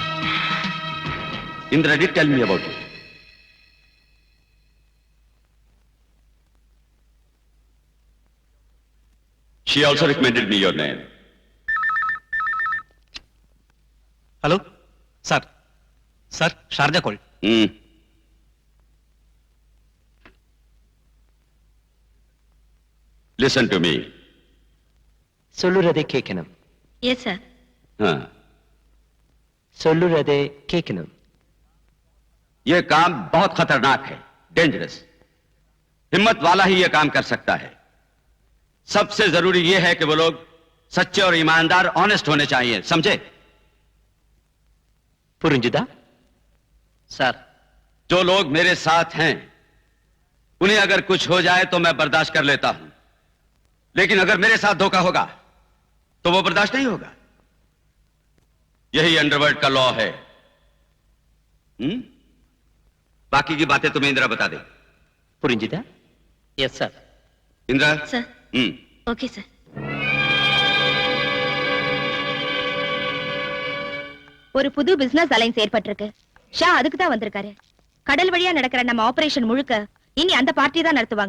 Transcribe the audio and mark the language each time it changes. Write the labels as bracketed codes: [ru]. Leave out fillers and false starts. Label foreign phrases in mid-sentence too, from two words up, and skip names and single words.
[en] Indra did tell me about you. She also recommended me your name. hello sir. [ta] சார் ஷார்ஜா கால். [en] Listen to me. [ta] சொல்லுறதை கேட்கணும். [en] yes sir. [ta] சொல்லுறதை கேட்கணும். [hi] ये काम बहुत खतरनाक है, डेंजरस. हिम्मत वाला ही ये काम कर सकता है. सबसे जरूरी ये है कि वो लोग सच्चे और ईमानदार, ऑनेस्ट होने चाहिए, समझे? [ta] புரிஞ்சுதா? சார் [hi] जो लोग मेरे साथ हैं, उन्हें अगर कुछ हो जाए तो मैं बर्दाश्त कर लेता हूं, लेकिन अगर मेरे साथ धोखा होगा तो वो बर्दाश्त नहीं होगा. यही अंडरवर्ल्ड का लॉ है. बाकी की बातें तुम्हें इंदिरा बता दे. [ta] புரிஞ்சுதா? [en] yes sir. [hi] इंदिरा. [en] sir. okay sir. [ta] ஒரு புது [en] business alliance [ta] ஏற்பட்டிருக்கு. ஷா அதுக்கு தான் வந்திருக்காரு. கடல் வழியா நடக்கிற நம்ம ஆபரேஷன் முழுக்க இனி அந்த பார்ட்டி தான் நடத்துவாங்க.